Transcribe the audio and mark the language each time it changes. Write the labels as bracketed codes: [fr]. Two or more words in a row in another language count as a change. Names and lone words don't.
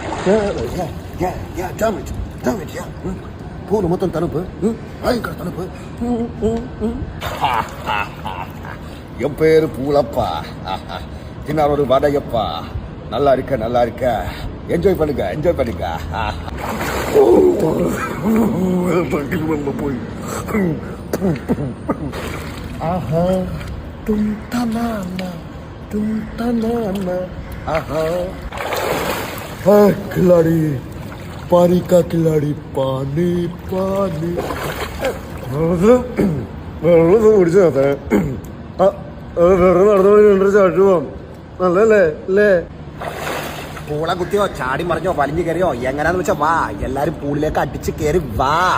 [ml] പൂള് മൊത്തം തണുപ്പ് ഭയങ്കര തണുപ്പ് [ta] என் பேரு பூளப்பா தின்னார் ஒரு வடையப்பா நல்லா இருக்க என்ஜாய் பண்ணுங்க போய் ஆஹா तुम [hi] तनाना आहा खिलाड़ी पानी का खिलाड़ी पानी [ml] പൂള കുത്തിയോ ചാടി മറിഞ്ഞോ വലിഞ്ഞു കയറിയോ എങ്ങനാന്ന് വെച്ചാ വാ എല്ലാരും പൂളിലേക്ക് അടിച്ച് കയറി വാ.